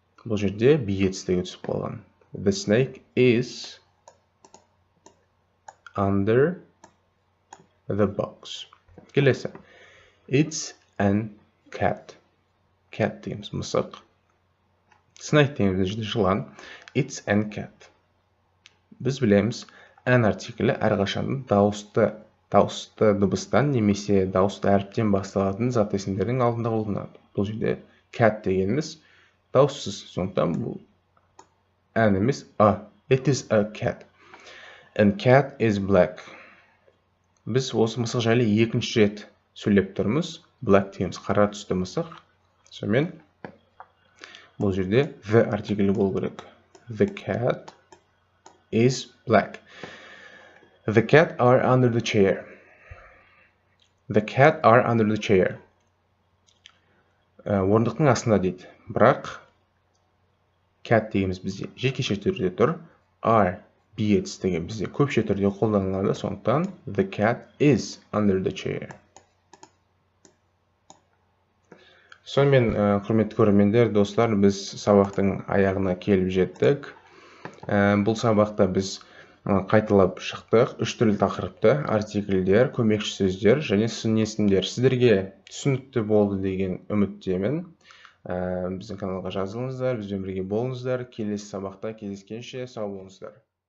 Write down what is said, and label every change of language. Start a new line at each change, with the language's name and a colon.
Kazakh: Бұл жерде be етістігі түсіп қалған.
English: The snake is under the box. Келесі. It's an cat.
Kazakh: Cat дейміз, мысық. Snake дейміз жерде жылан.
English: It's an cat.
Kazakh: Біз білеміз, an артиклі әрқашан дауысты дыбыстан немесе дауысты әріптен басталатын зат есімдердің алдында қолданылады. Бұл жерде cat дегеніміз дауыссыз, сондықтан бұл an емес a.
English: It is a cat. And cat is black.
Kazakh: Біз осы мысық жайлы екінші рет сөйлеп тұрмыз. Black дейміз, қара түсті мысық. Сонымен бұл жерде the артиклі болу керек.
English: The cat is black. The cat are under the chair. The cat are under the chair.
Kazakh: Орындықтың астында дейді. Бірақ cat дейміз бізде жекеше түрде тұр. Are, be етістігі бізде көпше түрде қолданылады.
English: Сондықтан the cat is under the chair.
Kazakh: Сонымен, құрметті көрермендер, достар, біз сабақтың аяғына келіп жеттік. Бұл сабақта біз қайталап шықтық. 3 түрлі тақырыпты: артикльдер, көмекші сөздер және сын есімдер. Сіздерге түсінікті болды деген үміттемін. Біздің каналға жазылыңыздар, бізбен бірге болыңыздар. Келесі сабақта кездескенше сау болыңыздар.